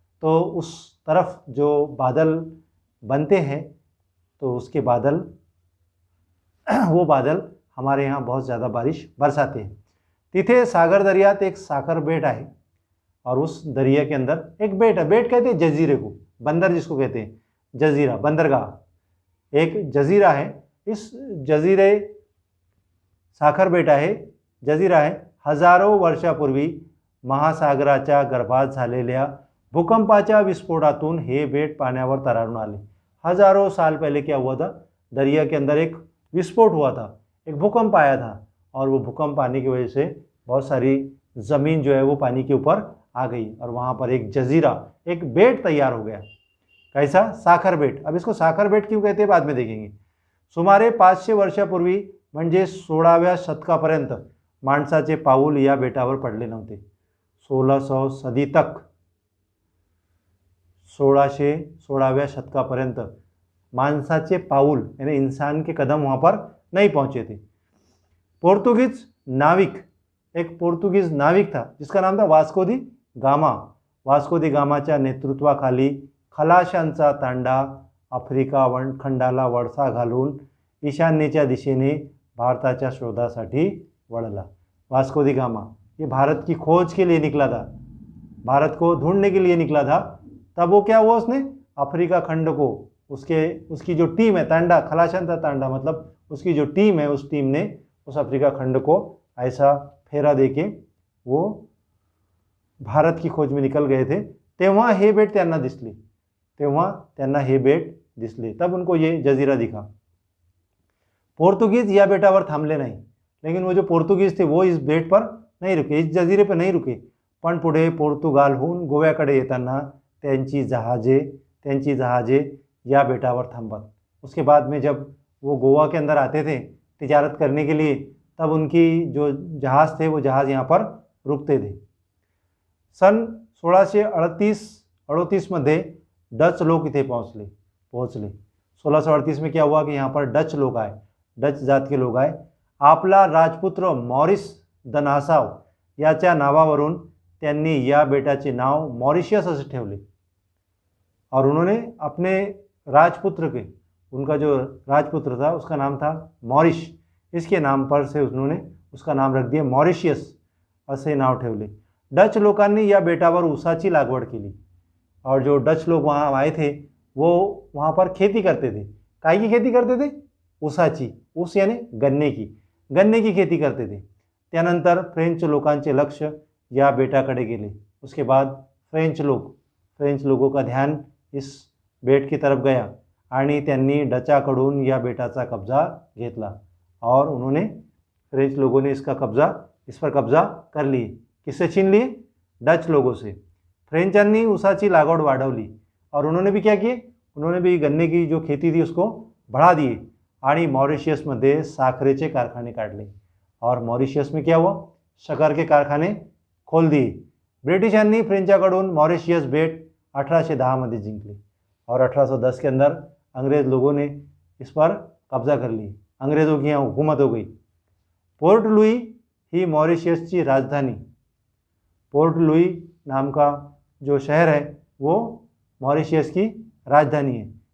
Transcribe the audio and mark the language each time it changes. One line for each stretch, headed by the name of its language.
Hindi: तो उस तरफ जो बादल बनते हैं तो उसके बादल वो बादल हमारे यहाँ बहुत ज़्यादा बारिश बरसाते हैं।
Marathi: तिथे सागर दरियात एक साखर बेट आहे
Hindi: और उस दरिया के अंदर एक बेट है। बेट कहते हैं जजीरे को, बंदर जिसको कहते हैं, जजीरा, बंदरगाह, एक जजीरा है।
Marathi: इस जजीरे साखर बेट आहे, जजीरा आहे, हजारो वर्षापूर्वी महासागराच्या गर्भात झालेल्या भूकंपाच्या विस्फोटातून हे बेट पाण्यावर तरारून आले।
Hindi: हजारों साल पहले क्या हुआ था? दरिया के अंदर एक विस्फोट हुआ था, एक भूकंप आया था और वो भूकंप आने की वजह से बहुत सारी ज़मीन जो है वो पानी के ऊपर आ गई और वहाँ पर एक जजीरा, एक बेट तैयार हो गया। कैसा? साखर बेट। अब इसको साखर बेट क्यों कहते हैं बाद में देखेंगे।
Marathi: सुमारे 500 वर्षापूर्वी म्हणजे 16व्या शतकापर्यंत माणसाचे पाऊल या बेटावर पडले नव्हते।
Hindi: 1600 सदी तक,
Marathi: 1616व्या शतकापर्यंत माणसाचे पाऊल
Hindi: यानी इंसान के कदम वहाँ पर नहीं पहुँचे थे। पोर्तुगीज नाविक, एक पोर्तुगीज नाविक था जिसका नाम था वास्को दी गामा।
Marathi: वास्को दी गामाच्या नेतृत्वाखाली खलाशांचा तांडा आफ्रिका खंडाला वळसा घालून ईशान्येच्या दिशेने भारताच्या शोधासाठी वळला।
Hindi: वास्को दी गामा ये भारत की खोज के लिए निकला था, भारत को ढूंढने के लिए निकला था। तब वो क्या हुआ, उसने अफ्रीका खंड को, उसकी जो टीम है, तांडा, खलाशांचा तांडा मतलब उसकी जो टीम है, उस टीम ने उस अफ्रीका खंड को ऐसा फेरा देके वो भारत की खोज में निकल गए थे।
Marathi: तेव्हा हे बेट त्यांना दिसले, तेव्हा त्यांना हे बेट दिसले,
Hindi: तब उनको ये जजीरा दिखा।
Marathi: पोर्तुगीज या बेटावर थांबले नाही,
Hindi: लेकिन वो जो पोर्तुगीज थे वो इस बेट पर नहीं रुके,
Marathi: इस जजीरे पर नहीं रुके, पण पुढे पोर्तुगालहून गोव्याकडे येताना त्यांची जहाजे या बेटावर थांबत।
Hindi: उसके बाद में जब वो गोवा के अंदर आते थे तिजारत करने के लिए, तब उनकी जो जहाज़ थे वो जहाज़ यहाँ पर रुकते थे।
Marathi: सन 1638 मध्ये डच लोक इथे पोहोचले।
Hindi: 1638 में क्या हुआ कि यहाँ पर डच लोग आए, डच जात के लोग आए.
Marathi: आपला राजपुत्र मॉरिस द नासाव याच्या नावावरून त्यांनी या बेटाचे नाव मॉरिशियस असे ठेवले.
Hindi: और उन्होंने अपने राजपुत्र के, उनका जो राजपुत्र था उसका नाम था मॉरिश, इसके नाम पर से उन्होंने उसका नाम रख दिया मॉरिशियस
Marathi: असे नाव ठेवले. डच लोकांनी या बेटावर ऊसाची लागवड केली.
Hindi: और जो डच लोग वहाँ आए थे वो वहाँ पर खेती करते थे. काय की खेती करते थे? ऊसाची. ऊस यानी गन्ने की खेती करते थे.
Marathi: त्यानंतर फ्रेंच लोकांचे लक्ष या बेटाकडे गेले.
Hindi: उसके बाद फ्रेंच लोगों का ध्यान इस बेट की तरफ गया
Marathi: आणि त्यांनी डचाकडून या बेटाचा कब्जा घेतला.
Hindi: और उन्होंने फ्रेंच लोगों ने इस पर कब्जा कर ली. किससे छीन लिए? डच लोगों से.
Marathi: फ्रेंचांनी ऊसाची लागवड वाढवली
Hindi: और उन्होंने भी क्या किए? उन्होंने भी गन्ने की जो खेती थी उसको बढ़ा दिए
Marathi: आणि मॉरिशियसमध्ये साखरेचे कारखाने काढले.
Hindi: और मॉरिशियस में क्या हुआ? शक्कर के कारखाने खोल दिए.
Marathi: ब्रिटिशांनी फ्रेंचाकडून मॉरिशियस बेट 1810 मध्ये जिंकले
Hindi: और 1810 के अंदर अंग्रेज़ लोगों ने इस पर कब्जा कर ली. अंग्रेज़ों की यहाँ हुकूमत हो गई.
Marathi: पोर्ट लुई ही मॉरिशियसची राजधानी,
Hindi: पोर्ट लुई नाम का जो शहर है वो मॉरिशियस की राजधानी है.